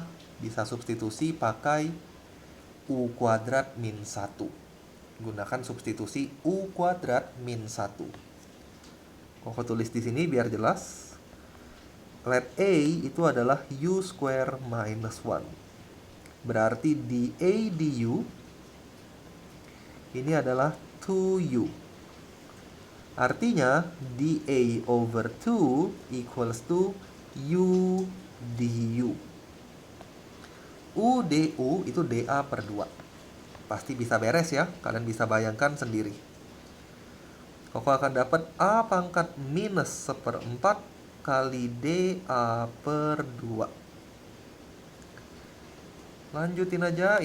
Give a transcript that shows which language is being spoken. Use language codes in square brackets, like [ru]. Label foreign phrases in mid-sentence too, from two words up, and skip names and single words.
[id] Bisa substitusi pakai U kuadrat min 1. Gunakan substitusi U kuadrat min 1. Koko tulis di sini biar jelas. [en] Let A [id] itu adalah [en] U square minus 1. [id] Berarti dA du ini adalah 2U. Artinya dA [en] over 2 equals to [id] U du. U du itu dA per 2. Pasti bisa beres ya. Kalian bisa bayangkan sendiri. Koko akan dapat A pangkat minus seperempat kali dA per 2. Lanjutin aja.